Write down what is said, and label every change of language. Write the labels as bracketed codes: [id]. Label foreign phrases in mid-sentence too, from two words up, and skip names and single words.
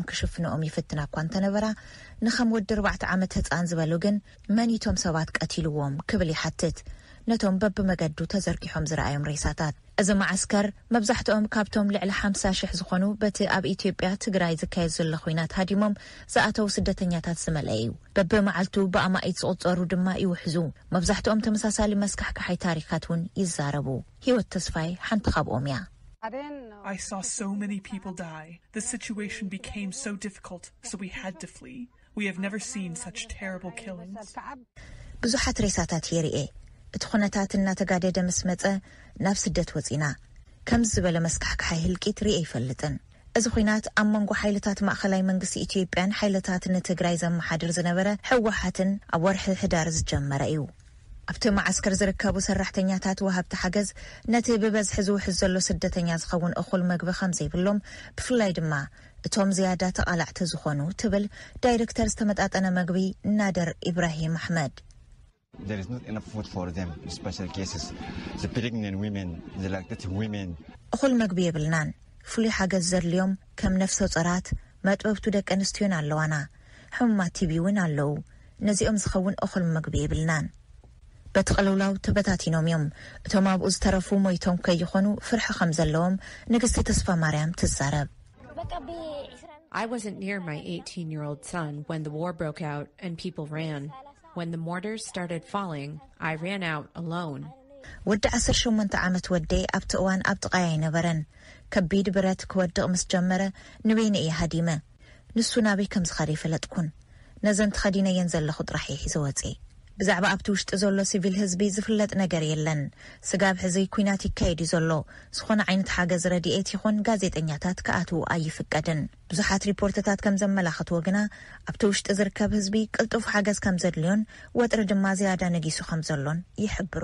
[ti] ክሽፍንኦም ይፍትና እኳ እንተነበራ ንኸም ወዲ 4 ዓመት ህፃን ዝበሉ ግን መኒቶም ሰባት ቀቲልዎም ክብል ይሓትት ነቶም በብመገዱ ተዘርጊሖም ዝረኣዮም ሬሳታት እዚ ማዓስከር መብዛሕትኦም ካብቶም ልዕሊ 50,000 ዝኾኑ በቲ ኣብ ኢትዮጵያ ትግራይ ዝካየድ ዘሎ ኩናት ሃዲሞም ዝኣተው ስደተኛታት ዝመልአ እዩ በብመዓልቱ ብኣማኢት ዝቑፀሩ ድማ ይውሕዙ መብዛሕትኦም ተመሳሳሊ መስካሕካሓይ ታሪካት እውን ይዛረቡ ህይወት ተስፋይ ሓንቲ ካብኦም እያ [en] I saw so many people die. The situation became so difficult, so we had to flee. We have never seen such terrible killings. [ti] ብዙሓት ሬሳታት የርኤ እቲ ኩነታት እናተጋደደ ምስ መፀ ናብ ስደት ወፂና ከም ዝበለ መስካሕካሓይ ህልቂት ርኤ ይፈልጥን እዚ ኩናት ኣብ መንጎ ሓይልታት ማእኸላይ መንግስቲ ኢትዮጵያን ሓይልታት ንትግራይ ዘመሓድር ዝነበረ ሕወሓትን ኣብ ወርሒ ህዳር ዝጀመረ እዩ ኣብቲ ማዓስከር ዝርከቡ ሰራሕተኛታት ወሃብቲ ሓገዝ ነቲ ብበዝሒ ዝውሕዝ ዘሎ ስደተኛ ዝኸውን እኹል መግቢ ከም ዘይብሎም ብፍላይ ድማ እቶም ዝያዳ ተቃላዕቲ ዝኾኑ ትብል ዳይሬክተር ዝተመጣጠነ መግቢ ናደር ኢብራሂም ኣሕመድ [en] There is not enough food for them, special cases. The pregnant women, the lactating women. [ti] እኹል መግቢ የብልናን ፍሉይ ሓገዝ ዘድልዮም ከም ነፍሰ ጡራት መጥበብቱ ደቂ ኣንስትዮን ኣለዋና ሕሙማት ቲቢ እውን ኣለዉ ነዚኦም ዝኸውን እኹል መግቢ የብልናን በትቕልውላው ተበታቲኖም እዮም እቶም ኣብኡ ዝተረፉ ሞይቶም ከይኾኑ ፍርሒ ከም ዘለዎም ንግስቲ ተስፋ ማርያም ትዛረብ [en] I wasn't near my 18-year-old son when the war broke out and people ran. When the mortars started falling, I ran out alone. [ti] ወዲ 18 ዓመት ወደይ ኣብቲ እዋን ኣብ ጥቃይ ነበረን ከቢድ ብረት ክወድቕ ምስ ጀመረ ንበይነ እየ ሃዲመ ንሱ ናበይ ከም ዝኸደ ይፈለጥኩን ነዘን ተኸዲነየን ዘለኹ ጥራሕ ሒዘ ወፂ ብዛዕባ ኣብቲ ውሽጢ ዘሎ ሲቪል ህዝቢ ዝፍለጥ ነገር የለን ስጋብ ሕዚ ኩናት ይካየድ ዘሎ ዝኾነ ዓይነት ሓገዝ ረድኤት ይኹን ጋዜጠኛታት ከኣትዉ ኣይፍቀድን ብዙሓት ሪፖርትታት ከም ዘመላኽትዎ ግና ኣብቲ ውሽጢ ዝርከብ ህዝቢ ቅልጡፍ ሓገዝ ከም ዘድልዮን ወጥሪ ድማ ዝያዳ ነጊሱ ከም ዘሎን ይሕብሩ